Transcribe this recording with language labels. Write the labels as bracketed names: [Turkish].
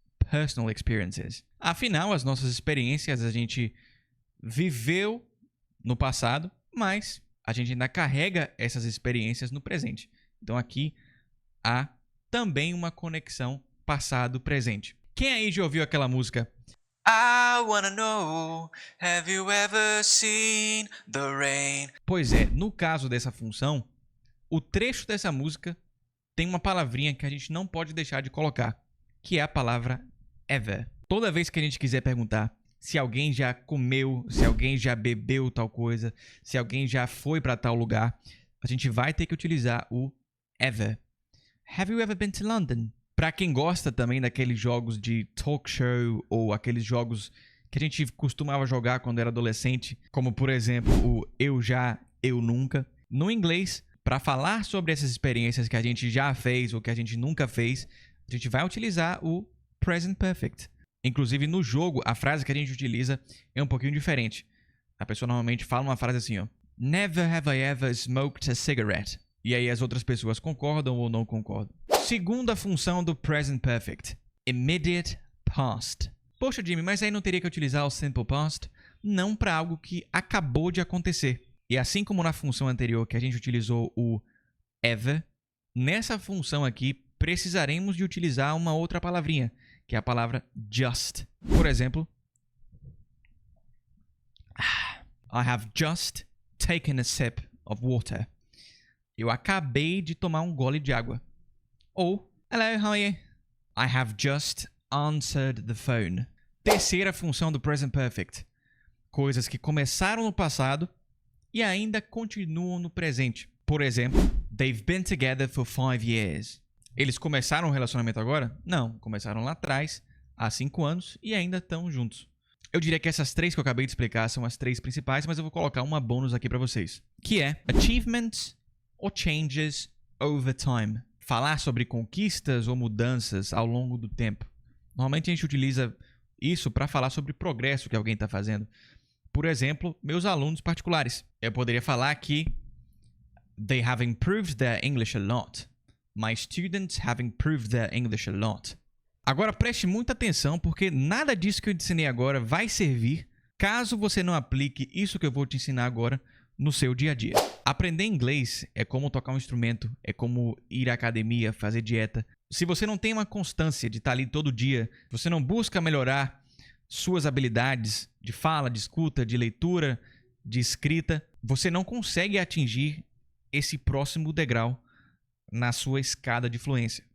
[English] Personal experiences. [Portuguese] Afinal, as nossas experiências a gente viveu no passado, mas a gente ainda carrega essas experiências no presente. Então aqui há também uma conexão passado-presente. Quem aí já ouviu aquela música? [English] I wanna know, have you ever seen the rain? [Portuguese] Pois é, no caso dessa função, o trecho dessa música tem uma palavrinha que a gente não pode deixar de colocar, que é a palavra ever. Toda vez que a gente quiser perguntar se alguém já comeu, se alguém já bebeu tal coisa, se alguém já foi para tal lugar, a gente vai ter que utilizar o ever. [English] Have you ever been to London? [Portuguese] Para quem gosta também daqueles jogos de talk show ou aqueles jogos que a gente costumava jogar quando era adolescente, como por exemplo o eu já, eu nunca. No inglês, para falar sobre essas experiências que a gente já fez ou que a gente nunca fez, a gente vai utilizar o present perfect. Inclusive, no jogo, a frase que a gente utiliza é um pouquinho diferente. A pessoa normalmente fala uma frase assim, ó. [English] Never have I ever smoked a cigarette. [Portuguese] E aí as outras pessoas concordam ou não concordam. Segunda função do Present Perfect. Immediate Past. Poxa, Jimmy, mas aí não teria que utilizar o Simple Past? Não para algo que acabou de acontecer. E assim como na função anterior que a gente utilizou o ever, nessa função aqui precisaremos de utilizar uma outra palavrinha, que é a palavra just. Por exemplo, [English] I have just taken a sip of water. [Portuguese] Eu acabei de tomar um gole de água. [English] Ou, hello, how are you? I have just answered the phone. [Portuguese] Terceira função do Present Perfect. Coisas que começaram no passado e ainda continuam no presente. Por exemplo, [English] they've been together for 5 years. [Portuguese] Eles começaram um relacionamento agora? Não, começaram lá atrás, há 5 anos, e ainda estão juntos. Eu diria que essas três que eu acabei de explicar são as três principais, mas eu vou colocar uma bônus aqui para vocês. Que é [English] achievements or changes over time. [Portuguese] Falar sobre conquistas ou mudanças ao longo do tempo. Normalmente a gente utiliza isso para falar sobre progresso que alguém está fazendo. Por exemplo, meus alunos particulares. Eu poderia falar que [English] they have improved their English a lot. My students have improved their English a lot. [Portuguese] Agora preste muita atenção, porque nada disso que eu te ensinei agora vai servir caso você não aplique isso que eu vou te ensinar agora no seu dia a dia. Aprender inglês é como tocar um instrumento, é como ir à academia, fazer dieta. Se você não tem uma constância de estar ali todo dia, você não busca melhorar suas habilidades de fala, de escuta, de leitura, de escrita, você não consegue atingir esse próximo degrau na sua escada de fluência.